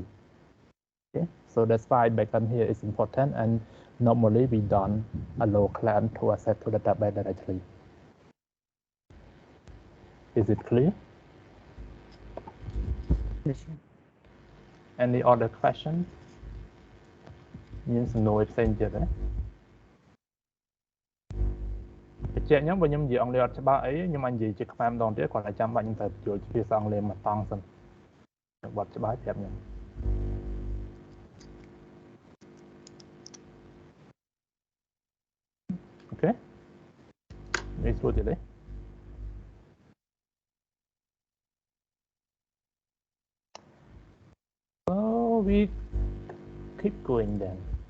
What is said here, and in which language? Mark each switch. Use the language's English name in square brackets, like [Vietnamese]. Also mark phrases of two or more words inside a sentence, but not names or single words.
[English] Okay, so that's why backend here is important, and normally we don't allow client to access to the database directly. Is it clear? Yes. Any other question? Means no exchange there. [Khmer] បញ្ជាក់ខ្ញុំបើខ្ញុំនិយាយអង់គ្លេសអត់ច្បាស់អីខ្ញុំអាចនិយាយជាខ្មែរម្ដងទៀតគាត់តែចាំបាច់ខ្ញុំត្រូវបញ្ចូលភាសាអង់គ្លេសមកតង់សិនបត់ច្បាស់ប្រាប់ខ្ញុំ Okay. [English] Next what today? So we keep going then.